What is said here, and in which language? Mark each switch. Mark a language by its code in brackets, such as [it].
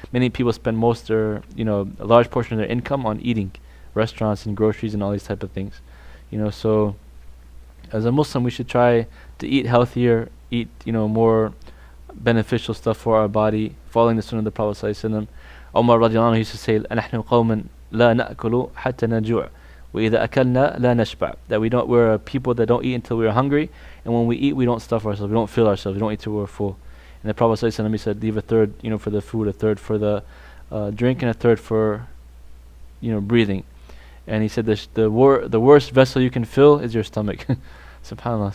[en] Many people spend a large portion of their income on eating, restaurants and groceries and all these type of things. So as a Muslim we should try to eat healthier, eat more beneficial stuff for our body, following the sunnah of the Prophet sallallahu alaihi wasallam. Umar radiallahu anhu used to say, [ar] "نحن قوم لا نأكل حتى نجوع, وإذا أكلنا لا نشبع." [en] That we're a people that don't eat until we're hungry, and when we eat, we don't stuff ourselves, we don't fill ourselves, we don't eat till we're full. And the Prophet sallallahu alaihi wasallam, he said, leave a third, for the food, a third for the drink, and a third for, breathing. And he said, the worst vessel you can fill is your stomach. Subhanallah.